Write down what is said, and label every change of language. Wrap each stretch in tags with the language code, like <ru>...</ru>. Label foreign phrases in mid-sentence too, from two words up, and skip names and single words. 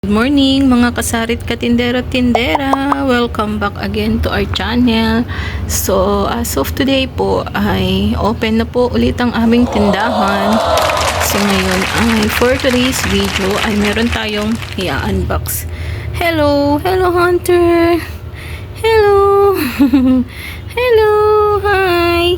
<en>Good morning</en> <tl>mga kasarit katindero-tindera.</tl> <en>Welcome back again to our channel.</en> <tl>So</tl> <en>as of today</en> <tl>po ay open na po ulit ang aming tindahan. So ngayon ay</tl> <en>for today's video</en> <tl>ay meron tayong i-unbox.</tl> <en>Hello Hunter. Hello. Hello, hi.</en>